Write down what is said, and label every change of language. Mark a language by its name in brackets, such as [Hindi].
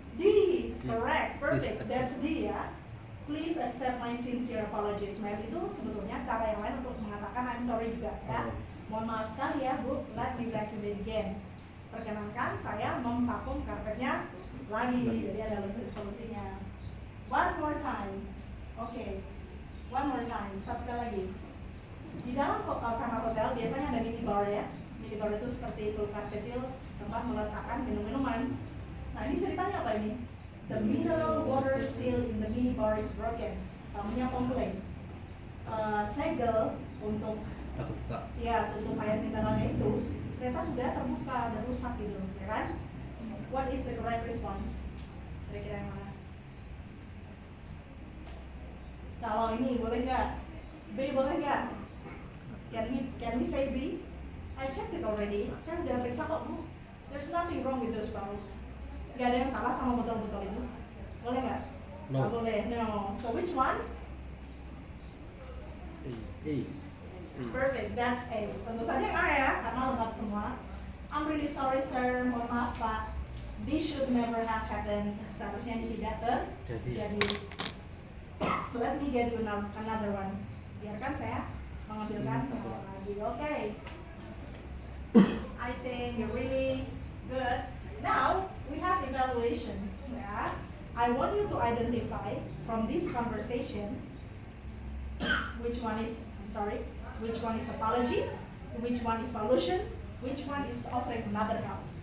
[English] D, correct, perfect, that's D ya. Please accept my sincere apologies. [Indonesian] Ma'am, itu sebetulnya cara yang lain untuk mengatakan I'm sorry juga ya. Mohon maaf sekali ya Bu, [English] let me vacuum it again. [Indonesian] Perkenankan saya memvakum karpetnya lagi, jadi ada solusinya. [English] One more time. Oke, one more time, [Indonesian] satu kali lagi. Di dalam kamar hotel biasanya ada minibar ya. Minibar itu seperti kulkas kecil tempat meletakkan minum-minuman. Nah ini ceritanya apa ini? [English] The mineral water seal in the minibar is broken. [Indonesian] Tamunya komplain. Segel untuk tutup air mineralnya itu ternyata sudah terbuka dan rusak gitu, ya kan? [English] What is the correct response? [Indonesian] Kira-kira yang mana? Kalau ini boleh nggak? B boleh nggak? [English] Can we say B? I checked it already. [Indonesian] Saya udah periksa kok Bu. [English] There's nothing wrong with those bottles. [Indonesian] Gak ada yang salah sama botol-botol itu. Boleh nggak? [English] No. [Indonesian] Nggak boleh. [English] No. So which one? A. Perfect. That's A. [Indonesian] Tentu saja yang A ya, karena lengkap semua. [English] I'm really sorry sir. [Indonesian] Mohon maaf Pak. [English] This should never have happened. [Indonesian] Seharusnya ini tidak terjadi. [English] Let me get you another one. [Indonesian] Biarkan saya mengambilkan Satu yang lagi. Okay. [English] I think you're really good. Now we have evaluation. Yeah. I want you to identify from this conversation which one is apology, which one is solution, which one is offering another help.